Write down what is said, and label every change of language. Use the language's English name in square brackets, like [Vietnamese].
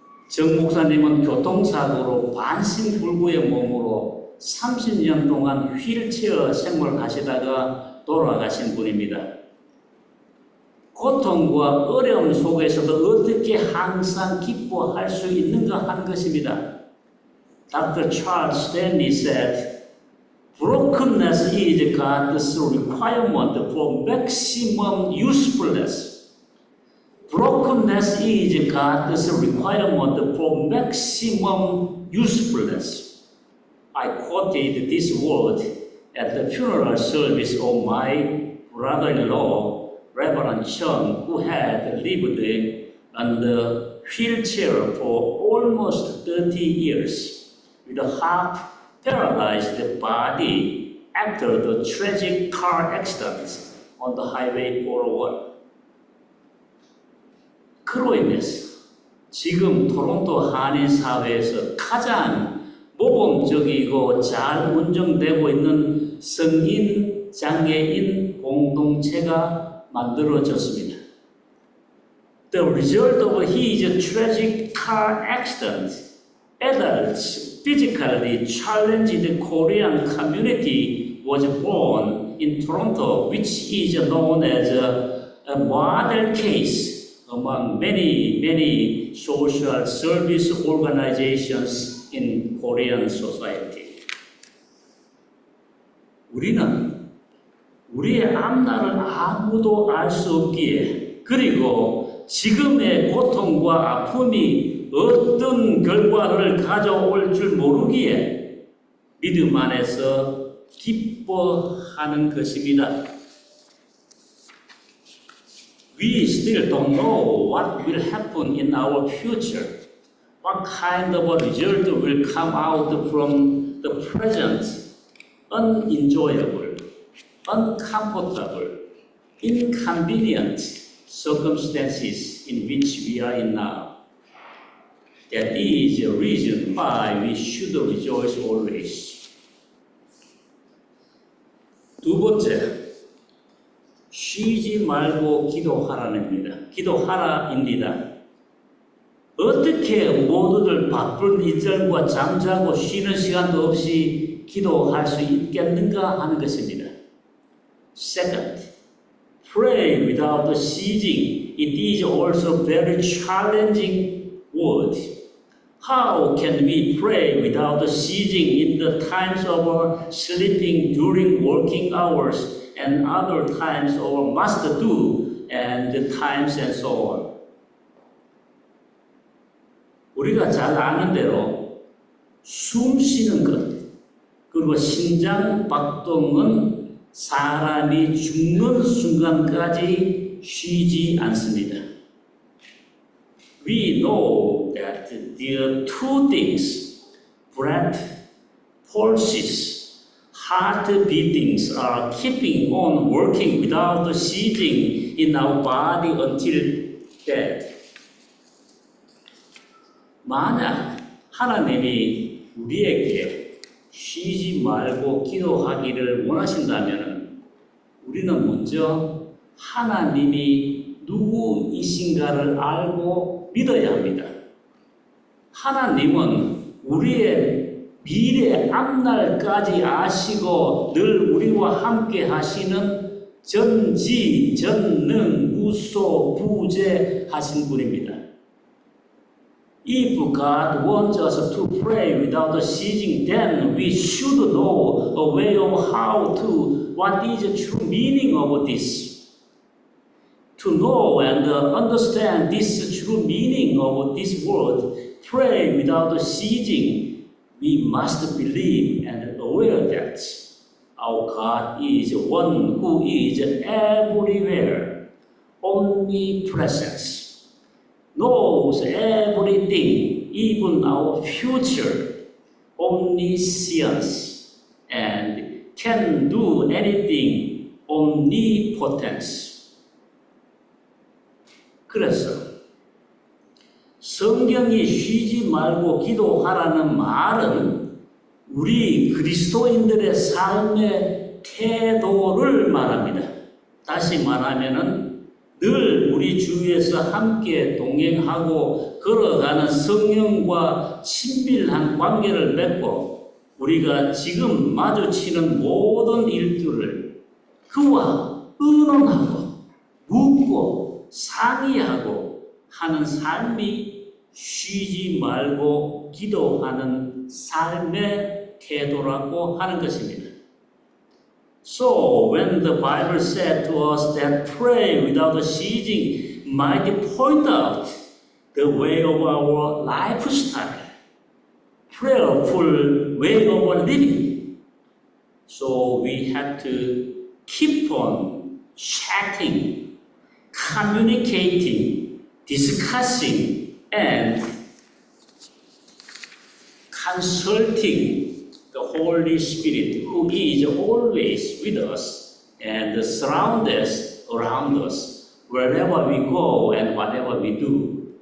[Korean] 정 목사님은 교통사고로 반신불구의 몸으로 30년 동안 휠체어 생활하시다가 돌아가신 분입니다. 고통과 어려움 속에서도 어떻게 항상 기뻐할 수 있는가 하는 것입니다. [English] Dr. Charles Stanley said, brokenness is God's requirement for maximum usefulness. Brokenness is God's requirement for maximum usefulness. I quoted this word at the funeral service of my brother-in-law, Reverend Chung, who had lived in the wheelchair for almost 30 years with a half-paralyzed body after the tragic car accident on the Highway 401. [Korean] 그로 인해서 지금 토론토 한인 사회에서 가장 모범적이고 잘 운영되고 있는 성인 장애인 공동체가 만들어졌습니다. [English] The result of his tragic car accident, adults physically challenged Korean community was born in Toronto, which is known as a model case among many social service organizations in Korean society. [Korean] 우리는 우리의 앞날을 아무도 알 수 없기에 그리고 지금의 고통과 아픔이 어떤 결과를 가져올 줄 모르기에 믿음 안에서 기뻐하는 것입니다. [English] We still don't know what will happen in our future. What kind of a result will come out from the present unenjoyable, uncomfortable, inconvenient circumstances in which we are in now. That is a reason why we should rejoice always. [Korean] 두 번째, 쉬지 말고 기도하라입니다. 기도하라입니다. 어떻게 모두들 바쁜 일정과 잠자고 쉬는 시간도 없이 기도할 수 있겠는가 하는 것입니다. [English] Second, pray without ceasing. It is also very challenging word. How can we pray without ceasing in the times of our sleeping, during working hours, and other times of must do, and the times and so on? [Korean] 우리가 잘 아는 대로 숨 쉬는 것, 그리고 심장 박동은 사람이 죽는 순간까지 쉬지 않습니다. [English] We know that there are two things, breath, pulses, heart beatings are keeping on working without ceasing in our body until death. [Korean] 만약 하나님이 우리에게 쉬지 말고 기도하기를 원하신다면 우리는 먼저 하나님이 누구이신가를 알고 믿어야 합니다. 하나님은 우리의 미래 앞날까지 아시고 늘 우리와 함께 하시는 전지, 전능, 무소, 부재하신 분입니다. [English] If God wants us to pray without ceasing, then we should know a way of how to, what is the true meaning of this. To know and understand this true meaning of this word, pray without ceasing, we must believe and aware that our God is one who is everywhere, omnipresent, knows everything, even our future, omniscience, and can do anything, omnipotence. [Korean] 그래서 성경이 쉬지 말고 기도하라는 말은 우리 그리스도인들의 삶의 태도를 말합니다. 다시 말하면은 늘 우리 주위에서 함께 동행하고 걸어가는 성령과 친밀한 관계를 맺고 우리가 지금 마주치는 모든 일들을 그와 의논하고 묻고 상의하고 하는 삶이 쉬지 말고 기도하는 삶의 태도라고 하는 것입니다. [English] So when the Bible said to us that pray without ceasing might point out the way of our lifestyle, prayerful way of living. So we have to keep on chatting, communicating, discussing, and consulting the Holy Spirit, who is always with us and surrounds us around us wherever we go and whatever we do.